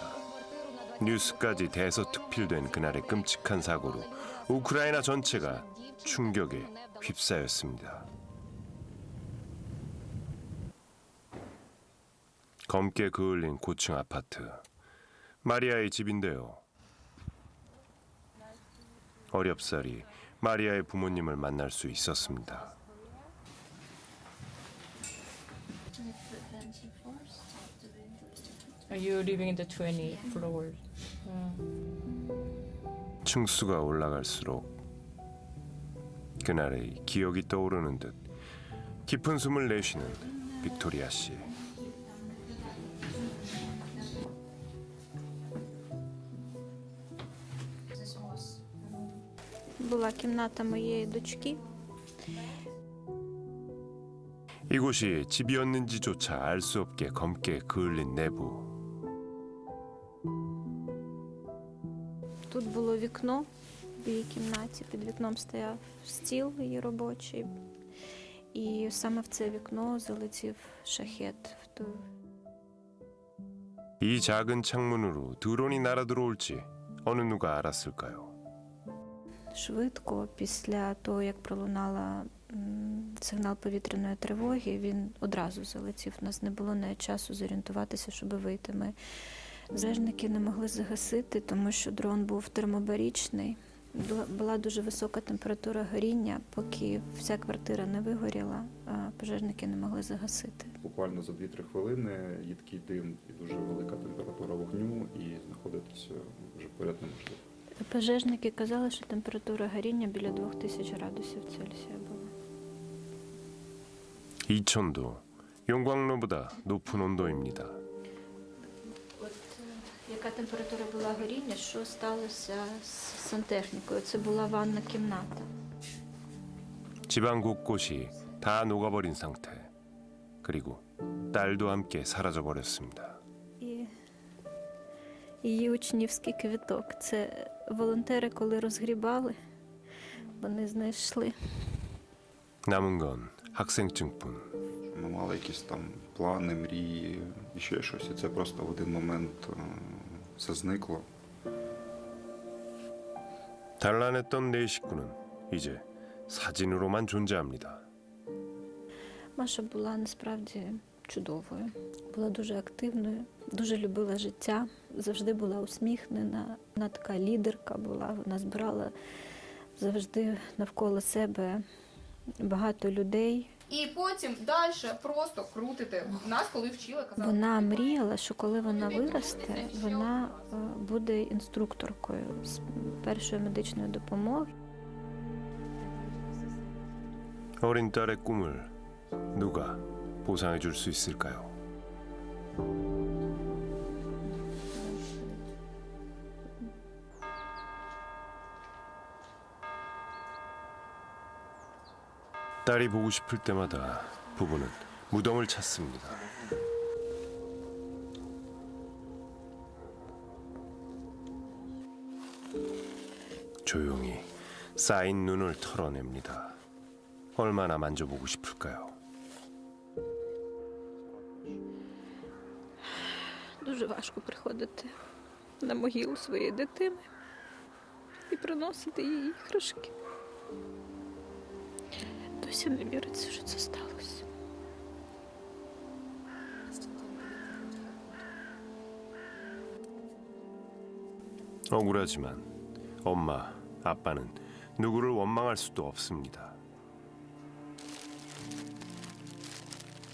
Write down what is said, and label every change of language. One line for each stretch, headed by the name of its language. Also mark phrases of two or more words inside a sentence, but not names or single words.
Korean: 뉴스까지 대서특필된 그날의 끔찍한 사고로 우크라이나 전체가 충격에 휩싸였습니다. 검게 그을린 고층 아파트. 마리아의 집인데요. 어렵사리 마리아의 부모님을 만날 수 있었습니다.
English: Are you living in the 20th floor?
Korean: 층수가 올라갈수록 그날의 기억이 떠오르는 듯 깊은 숨을 내쉬는 빅토리아 씨.
Ukrainian: Була кімната моєї дочки.
Korean: 이곳이 집이었는지조차 알 수 없게 검게 그을린 내부.
Ukrainian: Тут було вікно в її кімнаті. Під вікном стояв стіл її робочий. І саме в це вікно залетів шахет.
Korean: 이 작은 창문으로 드론이 날아들어올지 어느 누가 알았을까요?
Ukrainian: Швидко, після того, як пролунала сигнал повітряної тривоги, він одразу залетів. У нас не було навіть часу зорієнтуватися, щоб вийти. Ми пожежники не могли загасити, тому що дрон був термобарічний. Була дуже висока температура горіння, поки вся квартира не вигоріла, пожежники не могли загасити. Буквально за 2-3 хвилини їдкий дим і дуже велика температура вогню, і знаходитися вже поряд неможливо. Пожежники казали, що температура горіння біля 2000 градусів Цельсія була.
Korean: 이천도 용광로보다 높은 온도입니다.
Ukrainian: От яка температура була горіння, що сталося з сантехнікою? Це була ванна кімната.
Korean: 집안 곳곳이 다 녹아버린 상태. 그리고 딸도 함께 사라져 버렸습니다.
Ukrainian: І її учнівський квіток. Це волонтери, коли розгрібали, вони знайшли.
Korean: 남은 건 학생증뿐.
Ukrainian: Ми мали якісь там плани, мрії і ще щось, і це просто в один момент все зникло.
Korean: 단란했던 네 식구는 이제 사진으로만 존재합니다.
Ukrainian: Маша була насправді чудовою, була дуже активною, дуже любила життя, завжди була усміхнена, вона така лідерка була, вона збирала завжди навколо себе багато людей. І потім далі просто крутити. Нас, коли вчили, казали... Вона мріяла, що коли вона виросте, вона буде інструкторкою з першої медичної допомоги.
Korean: 어린 딸의 꿈을 누가 보상해 줄 수 있을까요? 딸이 보고 싶을 때마다 부부는 무덤을 찾습니다. 조용히 쌓인 눈을 털어냅니다. 얼마나 만져보고 싶을까요?
Ukrainian: Дуже важко приходити на могилу своєї дитини і приносити їй іграшки. Досі не віриться, що це сталося.
Korean: 억울하지만 엄마, 아빠는 누구를 원망할 수도 없습니다.